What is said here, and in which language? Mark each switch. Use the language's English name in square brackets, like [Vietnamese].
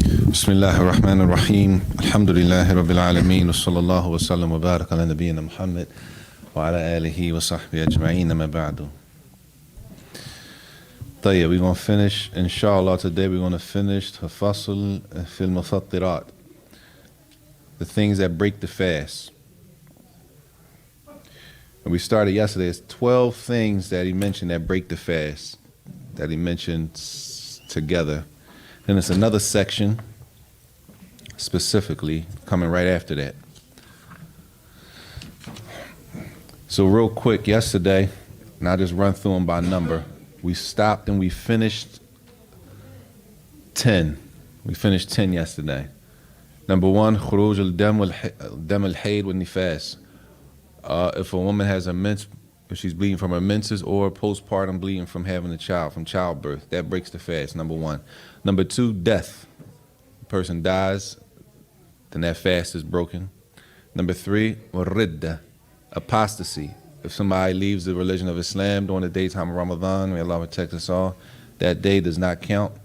[Arabic] بسم الله الرحمن الرحيم الحمد لله رب العالمين وصلى الله وسلم وبارك على نبينا محمد وعلى آله وصحبه أجمعين ما بعد. [English] طيب, we're going to finish, inshallah, today we're going to finish [Arabic] تفاصل في المفطرات, [English] the things that break the fast. And we started yesterday, it's 12 things that he mentioned that break the fast, that he mentioned together. Then it's another section specifically coming right after that. So real quick, yesterday, and I'll just run through them by number, we stopped and we finished 10. We finished 10 yesterday. Number 1, [Arabic] خروج الدم الحيض والنفاس. [English] If a woman has if she's bleeding from her menses or postpartum bleeding from having a child, from childbirth, that breaks the fast, number 1. Number 2, death. The person dies, then that fast is broken. Number 3, ridda, apostasy. If somebody leaves the religion of Islam during the daytime of Ramadan, may Allah protect us all, that day does not count.